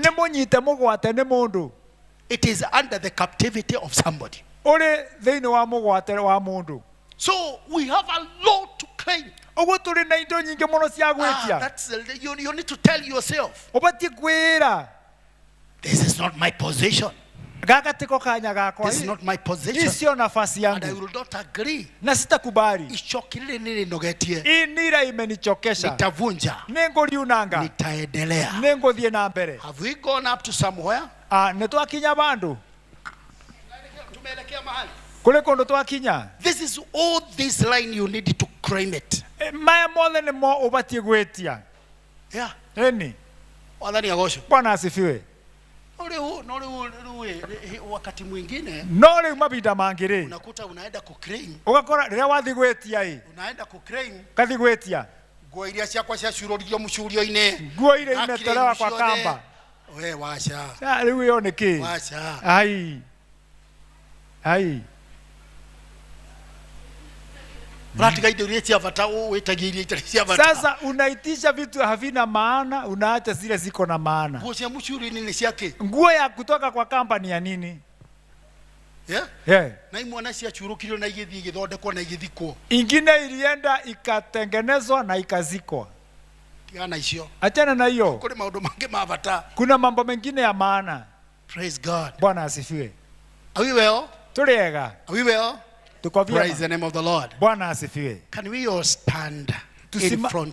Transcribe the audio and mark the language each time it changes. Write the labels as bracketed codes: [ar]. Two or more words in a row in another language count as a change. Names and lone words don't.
[ki] Nĩ mũnyite mũgwate nĩ mũndũ. [en] It is under the captivity of somebody. [ki] Ũrĩ thĩinĩ wa mũgwate wa mũndũ. [en] So we have a lot to claim. [ki] Ũguo tũrĩ na indo nyingĩ mũno cia gwĩtia. [en] That's you need to tell yourself. [ki] Ũbatiĩ kwĩra. [en] This is not my position. [ki] Gaka tiko kanya gakwa. [en] This is not my position. [sw] Isiyo nafasi [en] And I [sw] yangu. [en] will not agree. [sw] Na sitakubali. [ki] Ichokile nilinogetie. [sw] Hii nira imenichokesha. Nitavunja. [ki] Nĩngũriunanga. [sw] Nitaendelea. [ki] Nĩngũthiĩ na mbere. [en] Have we gone up to somewhere? [ki] Nĩtwakinya bandũ. [sw] Tumeelekea mahali. [ki] Kũrĩ kũndũ twakinya. [en] This is all this line you need to claim it. [ki] Maya mothe nĩmo ũbatiĩ gwĩtia. [en] Yeah. [ki] Ĩni. Wathani agocwo. [sw] Bwana asifiwe. Wakati mwingine [ki] No rĩu mabinda mangĩ-rĩ. [sw] unakuta unaenda kuclaim. [ki] Ũgakora rĩrĩa wathiĩ gwĩtia-ĩ. [sw] Unaenda kuclaim. [ki] Kathi gwĩtia. Nguo iria ciakwa ciacurũririo mũcurio-inĩ. [sw] Nguo ile imetolewa kwa kamba. We wacha. [ki] Rĩu ĩyo nĩ kĩ? [sw] Wacha. Ai. [ki] Ratiga indo iria cia bata wĩtagia iria itarĩ cia bata. [sw] Sasa unaitisha vitu havina maana, unaacha zile ziko na maana. [ki] Nguo cia mũcurio-inĩ nĩ ciake. [sw] Nguo ya kutoka kwa kampani ya nini? [en] Yeah. [ki] Na imwana ciacurukirio na igĩthiĩ igĩthondekwo na igĩthikwo. [sw] Ingine ilienda ikatengenezwa na ikazikwa. [ki] Tigana icio. [sw] Achana na hiyo. [ki] Kũrĩ maũndũ mangĩ ma bata. [sw] Kuna mambo mengine ya maana. [en] Praise God. [sw] Bwana asifiwe. [en] Are we well? [sw] Tuliega. [en] Are we well? [sw] Tuko vyema. [en] Praise the name of the Lord. [sw] Bwana asifiwe. [en] Can we all stand in front